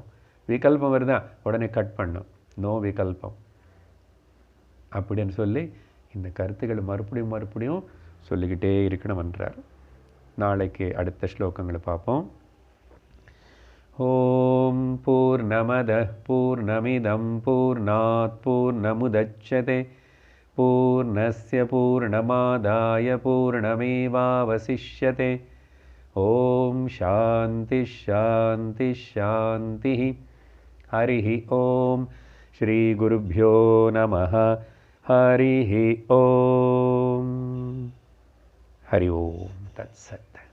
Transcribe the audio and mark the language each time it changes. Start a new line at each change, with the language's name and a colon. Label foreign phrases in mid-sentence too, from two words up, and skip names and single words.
Tamil: விகல்பம் வருதா உடனே கட் பண்ணும், நோ விகல்பம் அப்படின்னு சொல்லி இந்த கருத்துக்களை மறுபடியும் மறுபடியும் சொல்லிக்கிட்டே இருக்கணும்ன்றார். நாளைக்கு அடுத்த ஸ்லோகங்களை பார்ப்போம்.
Sanskrit: ओम् पूर्णमदः पूर्णमिदं पूर्णात् पूर्णमुदच्यते पूर्णस्य पूर्णमादाय पूर्णमेवावशिष्यते. ओम् शान्ति शान्ति शान्ति. हरिः ओम्। श्री गुरुभ्यो नमः. हरिः ओम्। हरि ओम् तत्सत्.